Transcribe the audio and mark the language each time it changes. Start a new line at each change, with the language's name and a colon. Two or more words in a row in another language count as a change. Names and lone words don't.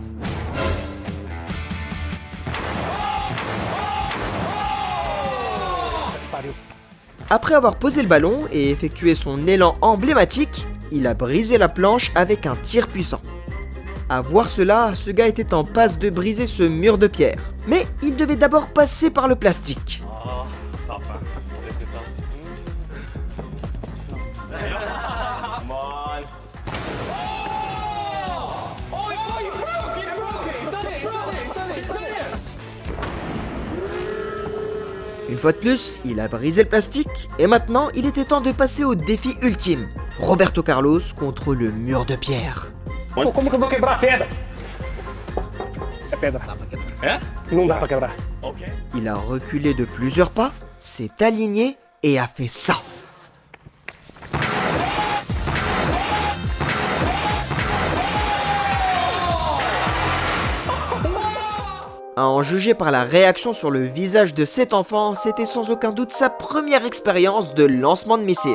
French: Après avoir posé le ballon et effectué son élan emblématique, il a brisé la planche avec un tir puissant. À voir cela, ce gars était en passe de briser ce mur de pierre. Mais il devait d'abord passer par le plastique.
English: Oh, tough, man. This is tough. Come on.
French: Une fois de plus, il a brisé le plastique et maintenant il était temps de passer au défi ultime. Roberto Carlos contre le mur de pierre.
Portuguese: Pô, como que eu vou quebrar a pedra? É pedra. É? Não dá pra quebrar. Okay.
French: Il a reculé de plusieurs pas, s'est aligné et a fait ça. À en juger par la réaction sur le visage de cet enfant, c'était sans aucun doute sa première expérience de lancement de missiles.